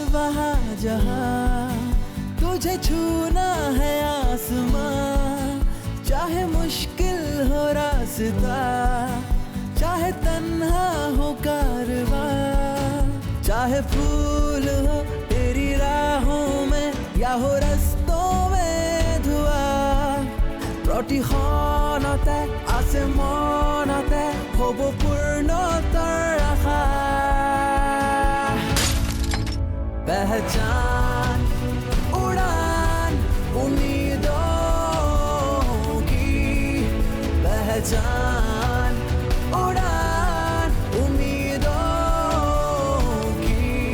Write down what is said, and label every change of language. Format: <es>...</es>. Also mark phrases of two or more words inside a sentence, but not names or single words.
<hi>जहां जहां, तुझे छूना है आसमां। चाहे मुश्किल हो रास्ता, चाहे तन्हा हो कारवां, चाहे फूल हो तेरी राहों में या हो रस्तों में धुआं।</hi> <as>প্ৰতিখনতে আছে মনতে হ'ব পূৰ্ণতাৰ আশা।</as> <hi>पहचान उड़ान उम्मीदों की, पहचान उड़ान उम्मीदों की।</hi>